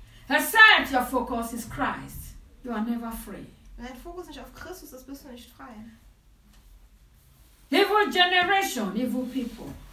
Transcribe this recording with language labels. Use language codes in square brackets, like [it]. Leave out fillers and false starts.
[en] Except your focus is Christ, you are never free. [de] Wenn dein Fokus nicht auf Christus ist, bist du nicht frei. [en] Evil generation, evil people.